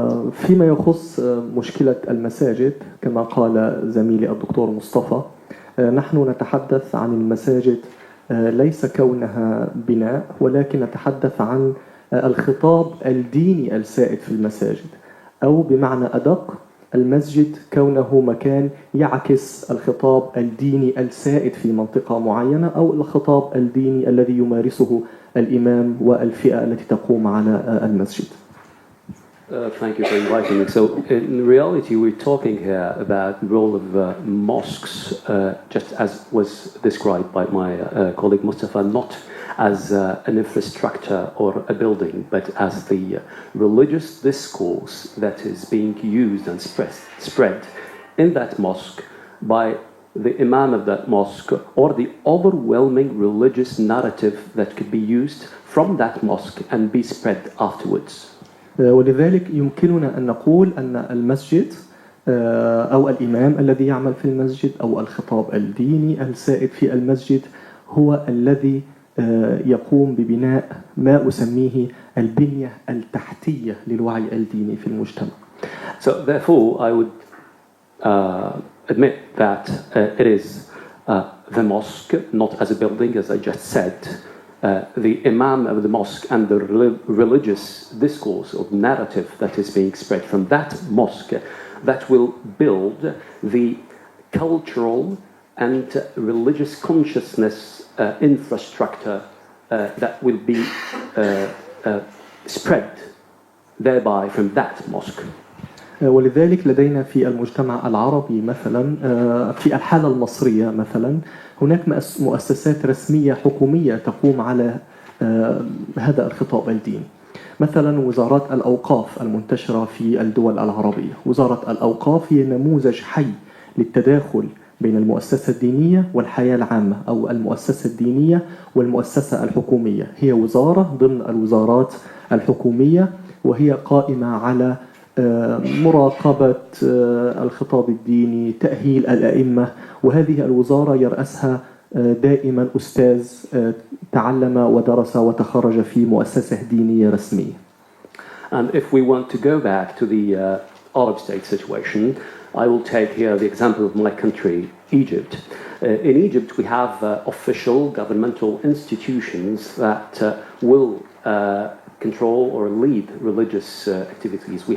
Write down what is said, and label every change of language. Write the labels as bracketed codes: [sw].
[ar] فيما يخص مشكلة المساجد كما قال زميلي الدكتور مصطفى، نحن نتحدث عن المساجد ليس كونها بناء، ولكن نتحدث عن الخطاب الديني السائد في المساجد، أو بمعنى أدق المسجد كونه مكان يعكس الخطاب الديني السائد في منطقة معينة أو الخطاب الديني الذي يمارسه الإمام والفئة التي تقوم على المسجد. [en] Thank you for inviting me. So in reality, we're talking here about the role of mosques, just as was described by my colleague Mustafa, not as an infrastructure or a building, but as the religious discourse that is being used and spread in that mosque by the imam of that mosque, or the overwhelming religious narrative that could be used from that mosque and be spread afterwards. [ar] ولذلك يمكننا أن نقول أن المسجد أو الإمام الذي يعمل في المسجد أو الخطاب الديني السائد في المسجد هو الذي يقوم ببناء ما أسميه البنية التحتية للوعي الديني في المجتمع. [en] So therefore, I would admit that it is the mosque, not as a building, as I just said, the imam of the mosque and the religious discourse or narrative that is being spread from that mosque that will build the cultural and religious consciousness infrastructure that will be spread thereby from that mosque. [ar] ولذلك لدينا في المجتمع العربي مثلا في الحالة المصرية مثلا هناك مؤسسات رسمية حكومية تقوم على هذا الخطاب الديني. مثلا وزارات الأوقاف المنتشرة في الدول العربية. وزارة الأوقاف هي نموذج حي للتداخل بين المؤسسة الدينية والحياة العامة، أو المؤسسة الدينية والمؤسسة الحكومية. هي وزارة ضمن الوزارات الحكومية، وهي قائمة على مراقبة الخطاب الديني، تأهيل الأئمة، وهذه الوزارة يرأسها دائما أستاذ تعلم ودرس وتخرج في مؤسسة دينية رسمية. [en] And if we want to go back to the Arab state situation, I will take here the example of my country, Egypt. In Egypt, we have official governmental institutions that will control or lead religious activities.